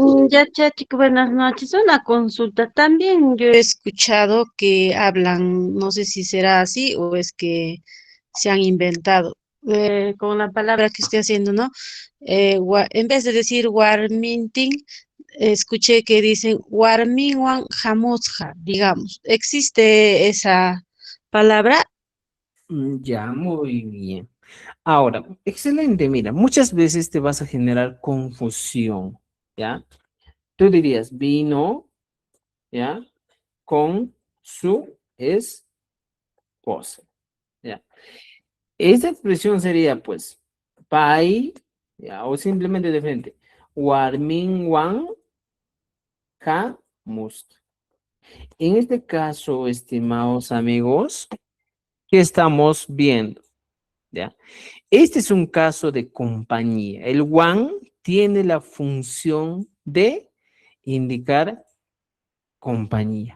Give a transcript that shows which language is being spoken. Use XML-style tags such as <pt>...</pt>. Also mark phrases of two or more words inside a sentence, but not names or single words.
<es>Ya, Chachi, buenas noches. Una consulta. También yo he escuchado que hablan, no sé si será así o es que se han inventado. con la palabra que estoy haciendo, ¿no? En vez de decir warminting, escuché que dicen</es> <qu>warminwan jamusja,</qu> <es>digamos. ¿Existe esa palabra? Ya, muy bien. Ahora, excelente, mira, muchas veces te vas a generar confusión, ¿ya? Tú dirías, vino, ¿ya? Con su esposa, ¿ya? Esa expresión sería, pues, pai, ¿ya? O simplemente de frente,</es> <qu>warminwan jamusja.</qu> <es>En este caso, estimados amigos, ¿qué estamos viendo? ¿Ya? Este es un caso de compañía. El one tiene la función de indicar compañía.</es>